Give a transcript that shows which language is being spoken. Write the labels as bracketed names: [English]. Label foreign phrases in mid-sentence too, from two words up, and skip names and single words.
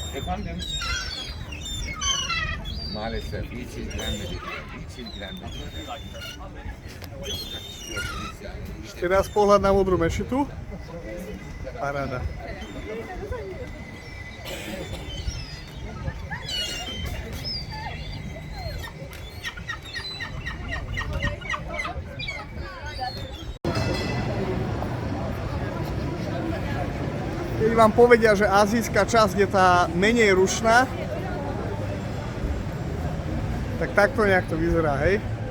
[Turkish] Efendim? Maalesef hiç ilgilenmedik. Hiç ilgilenmedik. Yapacak bir şey yok. Biz yani. [Slovak] Ešte raz pohľad na modrú mešitu. Paráda. Keď vám povedia, že azijská časť je tá menej rušná, tak takto nejak to vyzerá, hej?